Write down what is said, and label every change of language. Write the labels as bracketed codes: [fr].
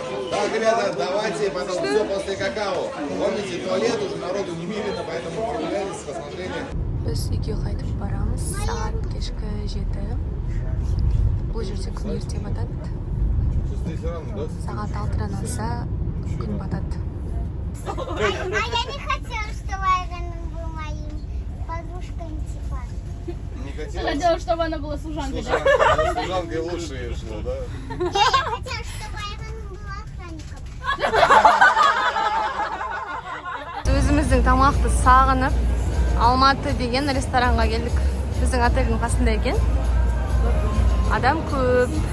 [ru] Так, ребята, давайте потом все после какао. Помните, туалет уже народу немерено, поэтому прогуляйтесь с осмотрением. [kk] Біз үйге қайтып барамыз. Сағат кешкі 7. Бұл жерде күн ерте батады. Сағат 6-дан алса күн батады. [ru] А я не хотела, чтобы Айраном был моим подружкой типа. Не хотела? Хотела, чтобы она была служанкой. Служанкой лучше шло, да? Я хотела, чтобы Айраном был охранником. [kk] Өзіміздің тамақты сағынып, Алматы деген ресторанға келдік. Біздің отельдің қасында екен. Адам көп.